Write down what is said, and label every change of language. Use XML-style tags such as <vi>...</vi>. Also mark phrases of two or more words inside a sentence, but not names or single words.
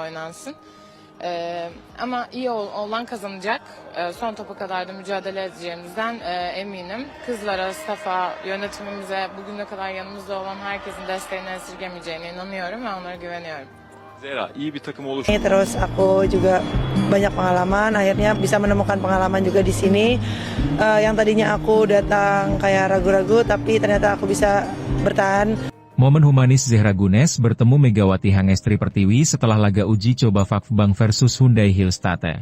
<tr>yensin. Ama iyi olan kazanacak. Son topa kadar da mücadele edeceğimizden eminim. Kızlara, stafa, yönetimimize, bugüne kadar yanımızda olan herkesin desteğini esirgemeyeceğine inanıyorum ve onlara güveniyorum. Zehra, iyi bir takım oluştu.</tr> <id>Terus aku juga banyak pengalaman, akhirnya bisa menemukan pengalaman juga di sini. Yang tadinya aku datang kayak ragu-ragu, tapi ternyata aku bisa bertahan. Momen humanis Zehra Gunes bertemu Megawati Hangestri Pertiwi setelah laga uji coba Fakfbank versus Hyundai Hillstate.</id>